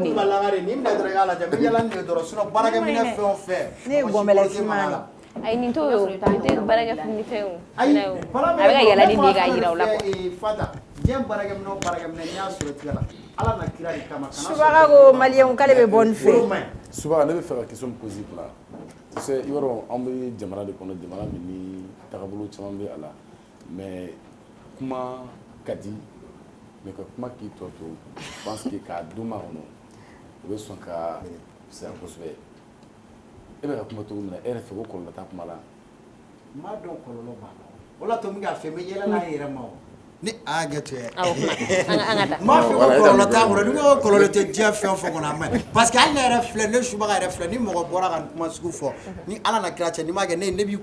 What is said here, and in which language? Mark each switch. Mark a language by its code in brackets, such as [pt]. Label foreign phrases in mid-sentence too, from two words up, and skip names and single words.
[bm] ne kun ka lagare nin minɛ dɔrɔn i k'a lajɛ n bɛ yɛlɛ nin de dɔrɔn sinon baarakɛminɛ fɛn o fɛn. Ne ye gɔnbɛlɛ finman ye. Ayi nin t'o ye o nin tɛ baarakɛfini fɛn o. Ayi a bɛ ka yɛlɛ ni nin ye k'a yira o la quoi. Fata diɲɛ baarakɛminɛ o baarakɛminɛ n'i y'a sɔrɔ tigɛ la Ala na kira de kama. Subaga ko maliyɛnw k'ale bɛ bɔ nin fɛ. Subaga ne bɛ fɛ ka [fr] question poser [bm] bila. [fr] Tu sais [bm] i b'a dɔn an bɛ jamana de kɔnɔ jamana min ni tagabolo caman bɛ a la mais kuma ka di mais ka kuma k'i tɔ to [fr] je pense que [bm] k'a dun ma kɔnɔ o bɛ sɔn ka fisaya kosɛbɛ e bɛ ka kuma cogo min na e yɛrɛ fɛ ko kɔlɔlɔ t'a kuma la. N b'a dɔn kɔlɔlɔ b'a la o la to min k'a fɛ n bɛ yɛlɛ n'a yɛrɛ ma o ni a y'a kɛ to ye. Awɔ an ka taa. N b'a fɛ ko kɔlɔlɔ t'a kɔnɔ ni ko kɔlɔlɔ tɛ diɲɛ fɛn o fɛn kɔnɔ a maɲi [fr] parce que [bm] hali ne yɛrɛ filɛ ne Subaga yɛrɛ filɛ ni mɔgɔ bɔra ka kuma sugu fɔ ni Ala na kira cɛ n'i m'a kɛ ne b'i